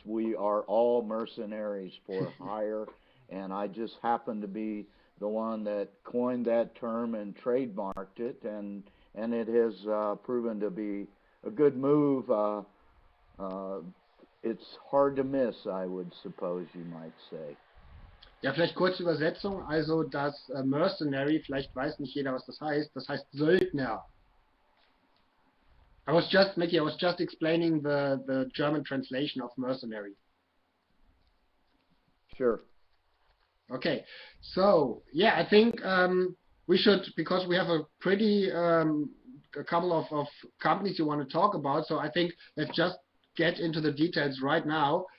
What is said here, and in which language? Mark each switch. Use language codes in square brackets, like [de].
[en] We are all mercenaries for hire, and I just happened to be the one that coined that term and trademarked it, and it has proven to be a good move. It's hard to miss, I would suppose you might say. [de] Ja, vielleicht kurze Übersetzung. Also das Mercenary, vielleicht weiß nicht jeder, was das heißt Söldner. [en] Mickey, I was just explaining the German translation of mercenary. Sure. Okay, so yeah, I think we should, because we have a pretty a couple of companies you want to talk about, so I think let's just get into the details right now.